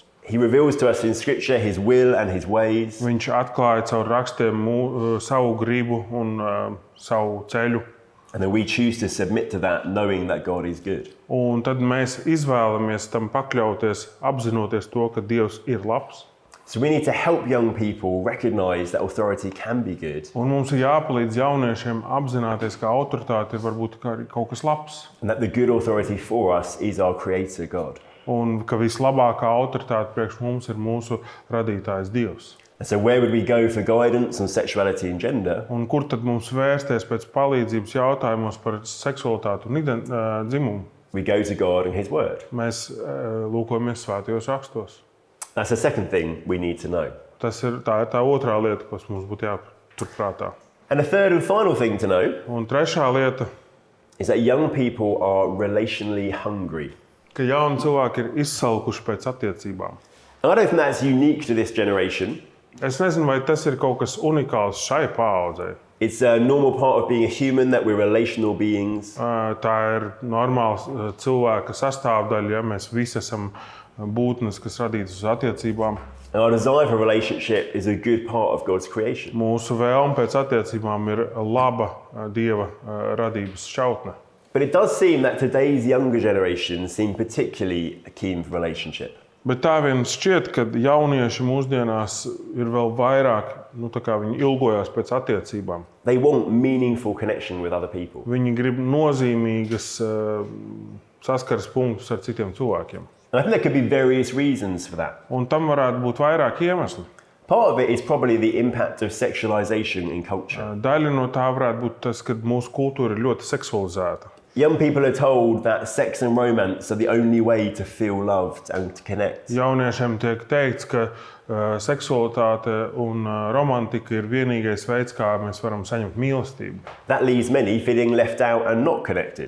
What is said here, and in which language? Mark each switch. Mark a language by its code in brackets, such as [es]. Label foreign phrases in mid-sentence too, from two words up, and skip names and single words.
[en] He reveals to us in Scripture his will and his ways. [lv] Viņš atklāja caur rakstiem savu gribu un savu ceļu. [en] And then we choose to submit to that, knowing that God is good. [lv] Un tad mēs izvēlamies tam pakļauties, apzinoties to, ka Dievs ir labs. [en] So we need to help young people recognize that authority can be good. [lv] Un mums ir jāpalīdz jauniešiem apzināties, ka autoritāte ir varbūt kaut kas labs. [en] And that the good authority for us is our Creator God. [lv] Un ka vislabākā autoritāte priekš mums ir mūsu radītājs Dievs. [en] And so where would we go for guidance on sexuality and gender? [lv] Un kur tad mums vērsties pēc palīdzības jautājumos par seksualitāti un dzimumu? [en] We go to God and his word. [lv] Mēs lūkojamies svētajos rakstos. [en] That's the second thing we need to know. [lv] Tā ir tā otrā lieta, kas mums būtu jāpaturprātā. [en] And the third and final thing to know [lv] Un trešā lieta, [en] is that young people are relationally hungry. [lv] ka jauni cilvēki ir izsalkuši pēc attiecībām. [en] And I don't think that's unique to this generation. [lv] Es nezinu, vai tas ir kaut kas unikāls šai paaudzei. [en] It's a normal part of being a human that we're relational beings. [lv] Tā ir normāla cilvēka sastāvdaļa, ja mēs visi esam būtnes, kas radītas uz attiecībām. [en] And our desire for relationship is a good part of God's creation. [lv] Mūsu vēlme pēc attiecībām ir laba Dieva radības šķautne. [en] But it does seem that today's younger generation seem particularly keen for relationship. [lv] Bet tā vien šķiet, ka jaunieši mūsdienās ir vēl vairāk, viņi ilgojās pēc attiecībām. [en] They want meaningful connection with other people. [lv] Viņi grib nozīmīgas saskares punktus ar citiem cilvēkiem. [en] And I think there could be various reasons for that. [lv] Un tam varētu būt vairāk iemesli. [en] Part of it is probably the impact of sexualization in culture. [lv] Daļa no tā varētu būt tas, ka mūsu kultūra ir ļoti seksualizēta. [en] Young people are told that sex and romance are the only way to feel loved and to connect. [lv] Jauniešiem tiek teikts, ka seksualitāte un romantika ir vienīgais veids, kā mēs varam saņemt mīlestību. [en] That leaves many feeling left out and not connected.